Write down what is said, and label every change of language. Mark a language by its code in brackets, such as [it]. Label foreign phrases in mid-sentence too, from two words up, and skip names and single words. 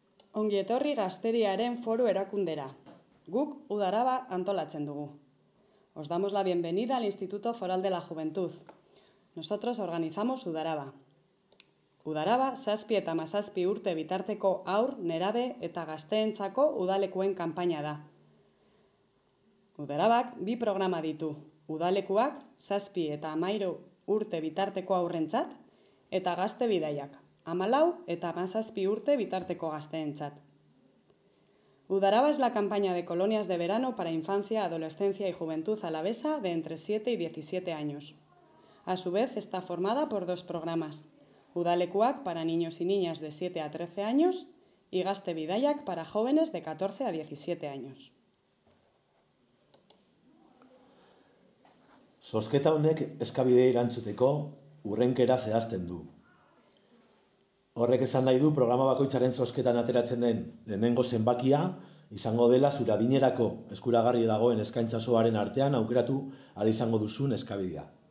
[eu] Ongi etorri Gazteriaren Foru erakundera. Guk Udaraba antolatzen dugu. [es] Os damos la bienvenida al Instituto Foral de la Juventud. Nosotros organizamos Udaraba. [eu] Udaraba, 7 eta 17 urte bitarteko haur, nerabe eta gazteentzako udalekuen kanpaina da. Udarabak 2 programa ditu. Udalekuak 7 eta 13 urte bitarteko haurrentzat eta gazte bidaiak. 14 eta 17 urte bitarteko gazteentzat. [es] Udaraba es la campaña de colonias de verano para infancia, adolescencia y juventud alavesa de entre 7 y 17 años. A su vez está formada por 2 programas. Udalekuak para niños y niñas de 7 a 13 años y Gazte Bidaiak para jóvenes de 14 a 17 años. [eu] Zozketa honek eskabidea erantzuteko hurrenkera zehazten du. Horrek esan nahi du programa bakoitzaren zozketan ateratzen den lehenengo zenbakia izango dela zure adinerako eskuragarri dagoen eskaintza osoaren artean aukeratu ahal izango duzun eskabidea.